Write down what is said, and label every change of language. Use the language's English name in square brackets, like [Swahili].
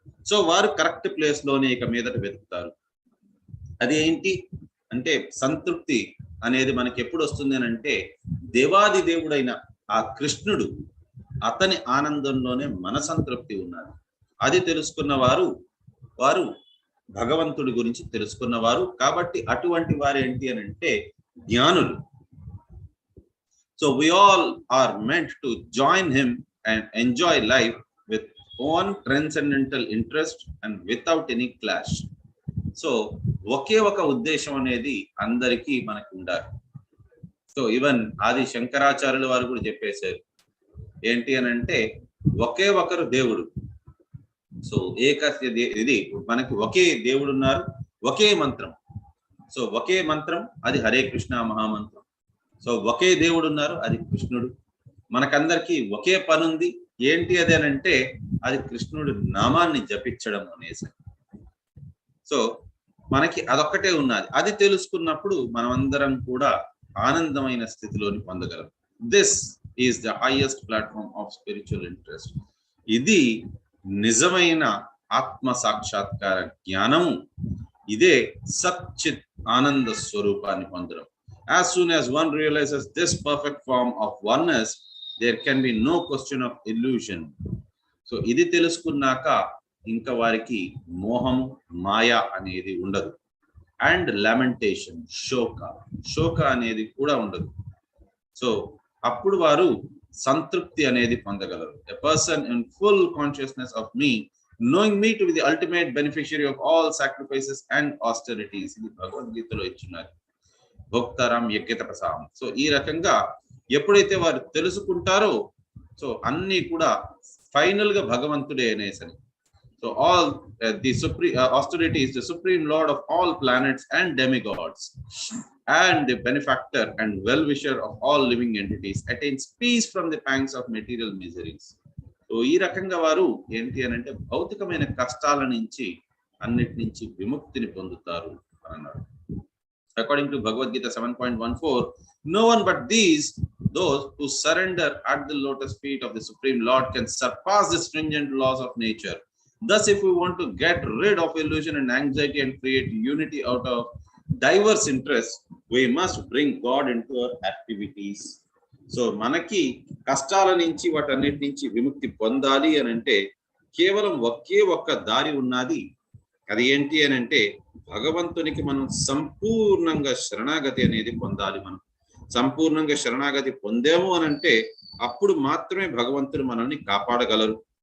[Telugu] So వారు correct place లోనే ఇక మీదట వెతుకుతారు. అది ఏంటి అంటే సంతృప్తి అనేది మనకి ఎప్పుడు వస్తుంది అని అంటే దేవాది దేవుడైన ఆ కృష్ణుడు, అతని ఆనందంలోనే మన సంతృప్తి ఉన్నది. అది తెలుసుకున్న వారు భగవంతుడి గురించి తెలుసుకున్నవారు. కాబట్టి అటువంటి వారు ఏంటి అని అంటే జ్ఞానులు. [English] So we all are meant to join him and enjoy life with one transcendental interest and without any clash. [Telugu] So ఒకే ఒక ఉద్దేశం అనేది అందరికీ మనకు ఉండాలి. సో ఈవెన్ ఆది శంకరాచార్యుల వారు కూడా చెప్పేశారు ఏంటి అని అంటే ఒకే ఒకరు దేవుడు. సో ఇది మనకి ఒకే దేవుడు ఉన్నారు, ఒకే మంత్రం. సో ఒకే మంత్రం అది హరే కృష్ణ మహామంత్రం. సో ఒకే దేవుడు ఉన్నారు, అది కృష్ణుడు. మనకందరికీ ఒకే పని ఉంది, ఏంటి అది అని అంటే అది కృష్ణుడు నామాన్ని జపించడం అనేసి. సో మనకి అదొక్కటే ఉన్నది. అది తెలుసుకున్నప్పుడు మనమందరం కూడా ఆనందమైన స్థితిలోని పొందగలం. [English] This is the highest platform of spiritual interest. [Telugu] ఇది నిజమైన ఆత్మ సాక్షాత్కార జ్ఞానము. ఇదే సచ్చిత్ ఆనంద స్వరూపాన్ని పొందడం. [English] As soon as one realizes this perfect form of oneness, there can be no question of illusion. [Telugu] So ఇది తెలుసుకున్నాక ఇంకా వారికి మోహము మాయ అనేది ఉండదు. [English] and lamentation, [Telugu] శోక అనేది కూడా ఉండదు. సో అప్పుడు వారు సంతృప్తి అనేది పొందగలరు. [English] A person in full consciousness of me, knowing me to be the ultimate beneficiary of all sacrifices and austerities. [Telugu] ఇది భగవద్గీతలో ఇచ్చినారు, [Sanskrit] భోక్తారాం యజ్ఞత ప్రసాం. [Telugu] సో ఈ రకంగా ఎప్పుడైతే వారు తెలుసుకుంటారో సో అన్ని కూడా ఫైనల్ గా భగవంతుడే అనేసరి. [English] So all the austerity is the supreme lord of all planets and demigods and the benefactor and well-wisher of all living entities, attains peace from the pangs of material miseries. [Telugu] So ఈ రకంగా వారు ఏంటి అని అంటే భౌతికమైన కష్టాల నుంచి అన్నిటి నుంచి విముక్తిని పొందుతారు అని అన్నారు. [English] According to Bhagavad Gita 7.14, no one but those who surrender at the lotus feet of the Supreme Lord can surpass the stringent laws of nature. Thus, if we want to get rid of illusion and anxiety and create unity out of diverse interests, we must bring God into our activities. [Telugu] So మనకి కష్టాల నుంచి వాటన్నిటి నుంచి విముక్తి పొందాలి అని అంటే కేవలం ఒకే ఒక్క దారి ఉన్నది. అది ఏంటి అని అంటే భగవంతునికి మనం సంపూర్ణంగా శరణాగతి అనేది పొందాలి. మనం సంపూర్ణంగా శరణాగతి పొందాము అని అంటే అప్పుడు మాత్రమే భగవంతుడు మనల్ని కాపాడగలరు.